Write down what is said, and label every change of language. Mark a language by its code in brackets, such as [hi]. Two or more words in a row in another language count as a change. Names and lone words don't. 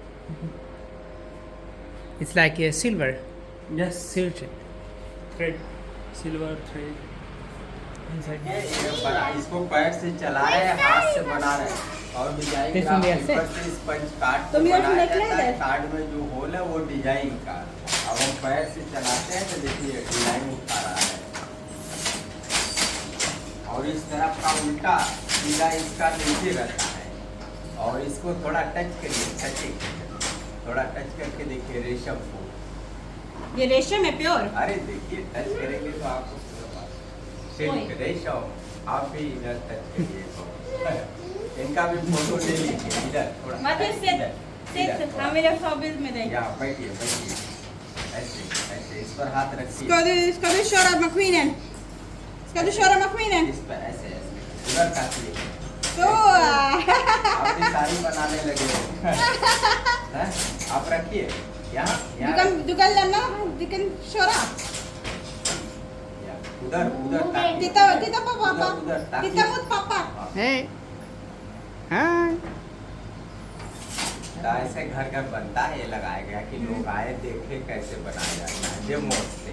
[en] It's like a silver. Yes, Silver. thread silver thread [hi] इसको पैर से चला रहे हैं, हाथ से बना रहे हैं और डिजाइन [en] This [hi] का [en] one they are [hi] ऊपर से स्पंज काट तो के मेरे को बनाया निकला जाता है। है। कार्ड में जो होल है वो डिजाइन का। अब हम पैर से चलाते हैं तो देखिए डिजाइन उठा रहा है और इस तरफ का उल्टा सीधा इसका नीचे रहता है और इसको थोड़ा टच करिए, थोड़ा टच करके देखिए रेशम को। ये रेशम है प्योर अरे देखिए टच करेंगे तो आपको सिल्क रेशम। आप भी इधर टच करिए तो इनका भी फोटो ले लीजिए इधर थोड़ा मतलब इधर, इधर थोड़ा। हाँ मेरे फोबिल में देख या बैठिए बैठिए ऐसे ऐसे इस पर हाथ रखिए [sv] Ska du köra maskinen? Ska du köra maskinen? [hi] इस पर ऐसे ऐसे उधर काटिए। [sv] Så! [hi] आप भी साड़ी बनाने लगे हो हैं? आप रखिए यहाँ यहाँ [sv] Du kan lämna, du kan köra. [hi] या, उधर उधर ताकिए। [sv] Titta på pappa. [hi] उधर ताकिए। [sv] Titta mot pappa. [en] Hey. Hi. [hi] तो ऐसे घर घर बनता है, ये लगाया गया कि लोग आए देखे कैसे बनाया जाता है डेमो से।